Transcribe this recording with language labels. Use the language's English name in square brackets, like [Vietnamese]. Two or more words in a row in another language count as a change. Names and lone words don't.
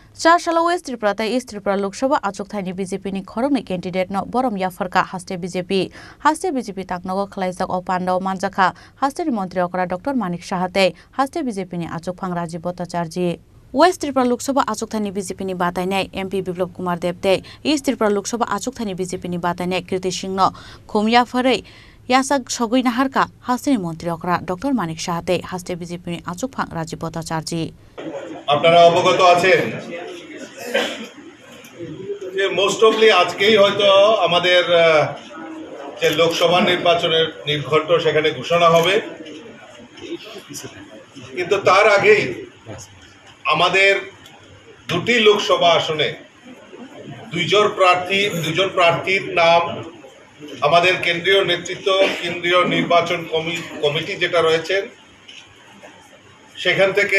[Kok Borok] Charshalo West Tripura East Tripura Lok Sabha Achuk Thaini BJP ni khorongni candidate no borom yafarka haste BJP taknogo khlaijak o Pandao Manjakha haste mantri okra Dr Manik Sahate haste BJP ni Achuk Phang Rajiv Bhattacharya West Tripura Lok Sabha Achuk Thaini BJP ni batainai MP Biplab Kumar Debte East Tripura Lok Sabha Achuk Thaini BJP ni batainai Kirti Singh no khomya pharai Yasak Shogui Naharka haste mantri okra Dr Manik Sahate haste BJP ni Achuk Phang Rajiv Bhattacharya [Bangla] আপনারা অবগত আছেন যে মোস্ট অফলি আজকেই হয়তো আমাদের যে লোকসভা নির্বাচনের নির্ঘণ্ট সেখানে ঘোষণা হবে কিন্তু তার আগেই আমাদের দুটি লোকসভা আসনে দুইজন প্রার্থীর নাম আমাদের কেন্দ্রীয় নেতৃত্ব কেন্দ্রীয় নির্বাচন কমিটি যেটা রয়েছে সেখান থেকে